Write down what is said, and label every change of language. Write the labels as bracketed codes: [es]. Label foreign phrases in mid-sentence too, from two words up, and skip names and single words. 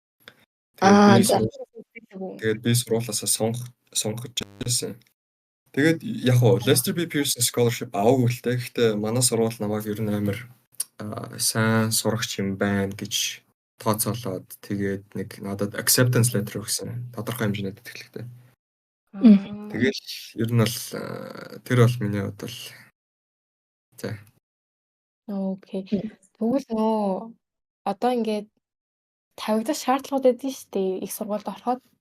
[mn] Тэгээд би сургуулиасаа сонгож байсан. Тэгээд яг Lester B. Pearson Scholarship аваагүй л те. Гэхдээ манай сургууль намайг ер нь амар сайн сурагч юм байна гэж тооцоолоод тэгээд нэг надад [en] acceptance letter [mn] өгсөн. Тодорхой хэмжээний тэтгэлэгтэй. Тэгээд ер нь бол тэр бол миний хувьд бол за. Окей. Тэгвэл нөө одоо ингээд тавигдах шаардлагууд эдэн штэ их сургуульд ороход.